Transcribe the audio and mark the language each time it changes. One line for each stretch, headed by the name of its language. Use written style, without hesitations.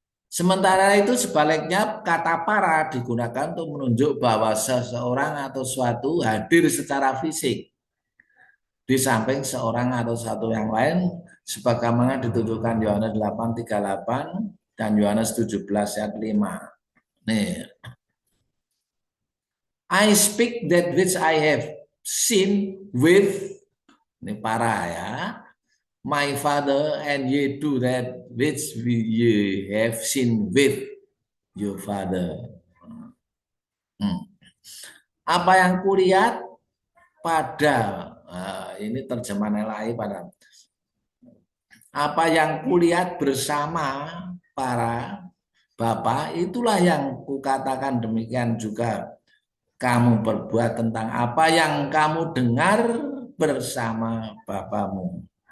Indonesian: Sementara itu sebaliknya kata para digunakan untuk menunjuk bahwa seseorang atau suatu hadir secara fisik di samping seorang atau satu yang lain sebagaimana ditunjukkan Yohanes 8:38 dan Yohanes 17 ayat 5. Nih.
English: I speak that which I have seen with,
Indonesian: ini para, ya,
English: my father, and ye do that which ye have seen with your father.
Indonesian: Apa yang kulihat pada, ini terjemahan LAI pada, apa yang kulihat bersama para bapak, itulah yang kukatakan demikian juga kamu berbuat tentang apa yang kamu dengar bersama bapamu.